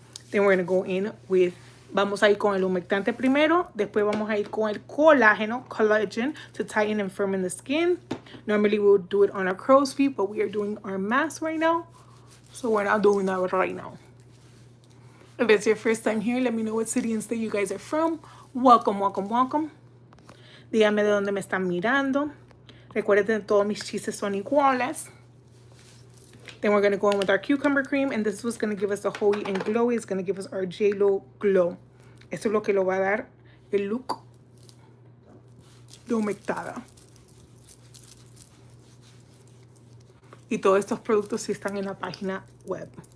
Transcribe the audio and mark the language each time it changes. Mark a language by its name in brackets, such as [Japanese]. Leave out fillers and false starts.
[English] Then we're going to go in with, [Spanish] vamos a ir con el humectante primero, después vamos a ir con el colágeno, [English] collagen, to tighten and firmen the skin. Normally we would do it on our crow's feet, but we are doing our mask right now, so we're not doing that right now. If it's your first time here, let me know what city and state you guys are from. Welcome, welcome, welcome. [Spanish] Díganme de dónde me están mirando. Recuerden que todos mis chistes son iguales. [English] Then we're going to go in with our cucumber cream. And this was going to give us the holy and glowy. It's going to give us our J-Lo glow. [Spanish] Esto es lo que lo va a dar el look de humectada. Y todos estos productos sí están en la página web.